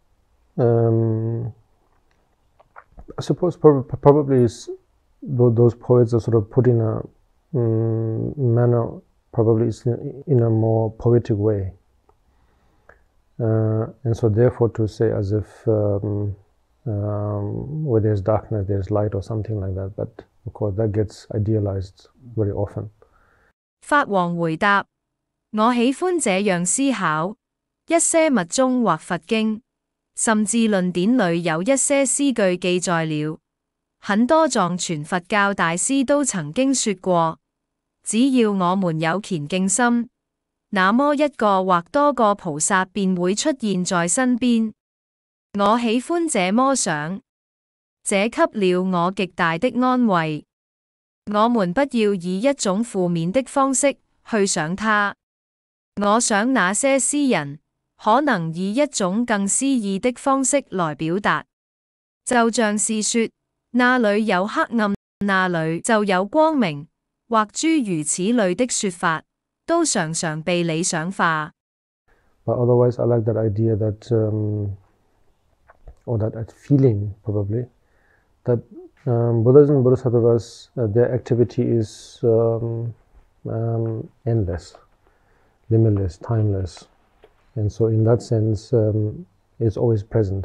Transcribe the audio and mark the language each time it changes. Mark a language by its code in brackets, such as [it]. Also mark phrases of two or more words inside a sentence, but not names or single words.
[en] I suppose probably those poets are sort of put in a manner, probably it's in a more poetic way, and so therefore to say as if where there's darkness there's light or something like that, but of course that gets idealized very often. [zh] 法王回答：我喜歡這樣思考，一些密宗或佛經，甚至論典裏有一些詩句記載了，很多藏傳佛教大師都曾經說過，只要我們有虔敬心，那麼一個或多個菩薩便會出現在身邊。我喜歡這麼想，這給了我極大的安慰。我們不要以一種負面的方式去想他。我想那些詩人可能以一種更詩意的方式來表達，就像是說那裏有黑暗，那裏就有光明，或諸如此類的說法，都常常被理想化。 [en] But otherwise, I like that idea that, or that feeling probably, that Buddhas and Bodhisattvas, their activity is endless, limitless, timeless, and so in that sense, it's always present.